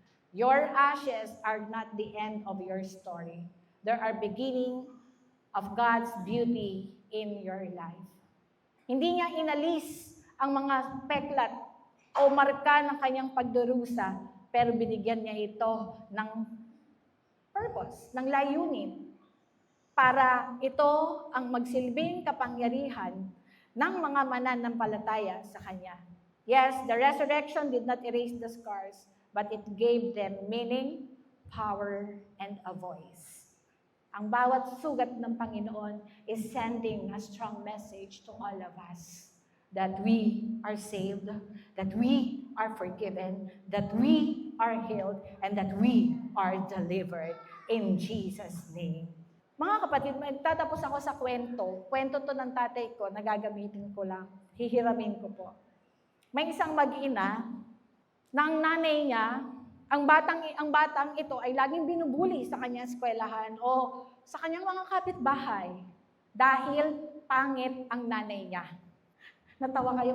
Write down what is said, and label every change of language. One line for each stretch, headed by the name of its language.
English: Your ashes are not the end of your story. They are beginning of God's beauty in your life.
Filipino: Hindi niya inalis ang mga peklat o marka ng kanyang pagdurusa, pero binigyan niya ito ng purpose, ng layunin, para ito ang magsilbing kapangyarihan ng mga mananampalataya sa Kanya.
English: Yes, the resurrection did not erase the scars, but it gave them meaning, power, and a voice.
Filipino: Ang bawat sugat ng Panginoon
English: is sending a strong message to all of us that we are saved, that we are forgiven, that we are healed, and that we are delivered in Jesus' name.
Filipino: Mga kapatid, magtatapos ako sa kwento. Kwento to ng tatay ko, nagagamitin ko lang. Hihiramin ko po. May isang mag-ina na ang nanay niya, ang batang ito ay laging binubuli sa kanyang eskwelahan o sa kanyang mga kapitbahay dahil pangit ang nanay niya. Natawa kayo.